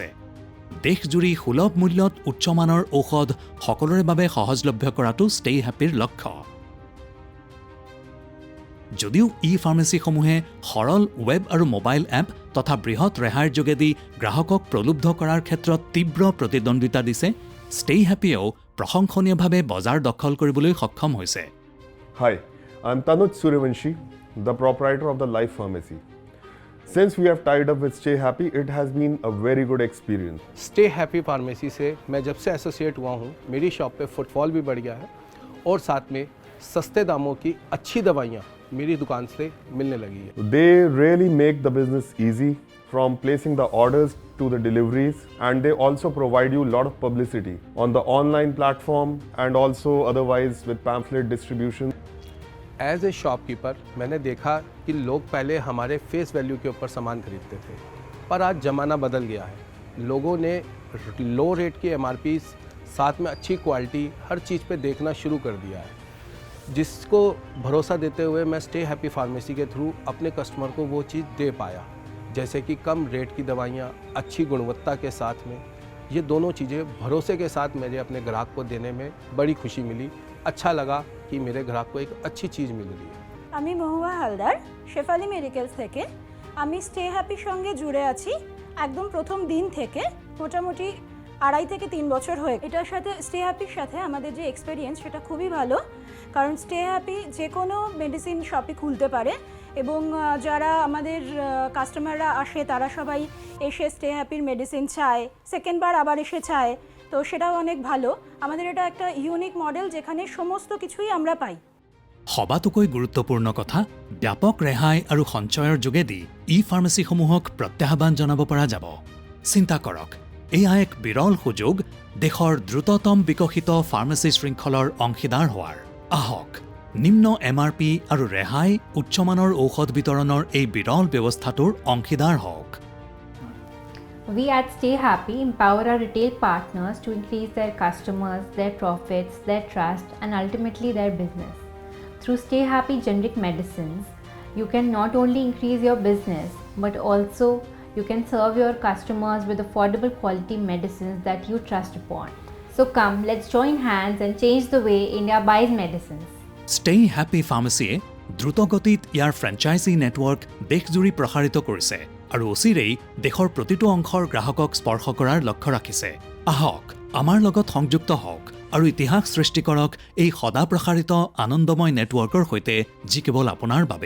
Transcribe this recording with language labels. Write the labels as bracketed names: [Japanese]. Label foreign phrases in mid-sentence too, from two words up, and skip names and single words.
[Assamese] দেশজুৰি সুলভ মূল্যত উচ্চমানৰ ঔষধ সকলোৰে বাবে সহজলভ্য কৰাটো ষ্টে হেপীৰ লক্ষ্য। যদিও ই ফাৰ্মেচীসমূহে সৰল ৱেব আৰু [English] mobile app [Assamese] তথা বৃহৎ ৰেহাইৰ যোগেদি গ্ৰাহকক প্ৰলুব্ধ কৰাৰ ক্ষেত্ৰত তীব্ৰ প্ৰতিদ্বন্দ্বিতা দিছে, ষ্টে হেপিয়েও প্ৰশংসনীয়ভাৱে বজাৰ দখল কৰিবলৈ সক্ষম হৈছে। [English] Hi, I'm Tanuj Suryavanshi, the proprietor of the Life Pharmacy. Since we have tied up with Stay Happy, it has been a very good experience. [Hindi] स्टे हैप्पी फार्मेसी से मैं जब से एसोसिएट हुआ हूँ, मेरी शॉप पे फुटफॉल भी बढ़ गया है और साथ में सस्ते दामों की अच्छी दवाइयाँ मेरी दुकान से मिलने लगी है। [English] They really make the business easy, from placing the orders to the deliveries, and they also provide you a lot of publicity on the online platform and also otherwise with pamphlet distribution. as a shopkeeper [Hindi] मैंने देखा कि लोग पहले हमारे [English] face value [Hindi] के ऊपर सामान खरीदते थे, पर आज ज़माना बदल गया है। लोगों ने [English] low rate [Hindi] की MRP साथ में अच्छी क्वालिटी हर चीज़ पे देखना शुरू कर दिया है, जिसको भरोसा देते हुए मैं स्टे हैप्पी फार्मेसी के थ्रू अपने कस्टमर को वो चीज़ दे पाया, जैसे कि कम रेट की दवाइयाँ अच्छी गुणवत्ता के साथ में। ये दोनों चीज़ें भरोसे के साथ मेरे अपने ग्राहक को देने में बड़ी खुशी मिली। अच्छा लगा कि मेरे ग्राहक को एक अच्छी चीज़ मिल रही है। [Bangla] আমি মহুয়া হালদার, শেফালি মেডিকেলস থেকে। আমি স্টে হ্যাপির সঙ্গে জুড়ে আছি একদম প্রথম দিন থেকে, মোটামুটি 2.5 থেকে 3 বছর হয়ে। এটার সাথে স্টে হ্যাপির সাথে আমাদের যে এক্সপেরিয়েন্স সেটা খুবই ভালো, কারণ স্টে হ্যাপি যে কোনো [English] medicine shopই [Bangla] খুলতে পারে এবং যারা আমাদের কাস্টমাররা আসে তারা সবাই এসে স্টে হ্যাপির মেডিসিন চায়, সেকেন্ডবার আবার এসে চায়, তো সেটাও অনেক ভালো। আমাদের এটা একটা [English] unique model [Bangla] যেখানে সমস্ত কিছুই আমরা পাই। [Assamese] সবাতোকৈ গুৰুত্বপূৰ্ণ কথা, ব্যাপক ৰেহাই আৰু সঞ্চয়ৰ যোগেদি ই ফাৰ্মেচীসমূহক প্ৰত্যাহ্বান জনাব পৰা যাব। চিন্তা কৰক, এয়া এক বিৰল সুযোগ দেশৰ দ্ৰুততম বিকশিত ফাৰ্মেচী শৃংখলৰ অংশীদাৰ হোৱাৰ। আহক, নিম্ন MRP আৰু ৰেহাই উচ্চমানৰ ঔষধ বিতৰণৰ এই বিৰল ব্যৱস্থাটোৰ অংশীদাৰ হওক। [English] We at Stay Happy empower our retail partners to increase their customers, their profits, their trust, and ultimately their business. Through Stay Happy generic medicines, you can not only increase your business, but also you can serve your customers with affordable quality medicines that you trust upon. So come, let's join hands and change the way India buys medicines. [Assamese] ষ্টে হেপী ফাৰ্মেচীয়ে দ্ৰুতগতিত ইয়াৰ [English] franchise network [Assamese] দেশজুৰি প্ৰসাৰিত কৰিছে আৰু অচিৰেই দেশৰ প্ৰতিটো অংশৰ গ্ৰাহকক স্পৰ্শ কৰাৰ লক্ষ্য ৰাখিছে। আহক, আমাৰ লগত সংযুক্ত হওক আৰু ইতিহাস সৃষ্টি কৰক এই সদা প্ৰসাৰিত আনন্দময় নেটৱৰ্কৰ সৈতে, যি কেৱল আপোনাৰ বাবেই।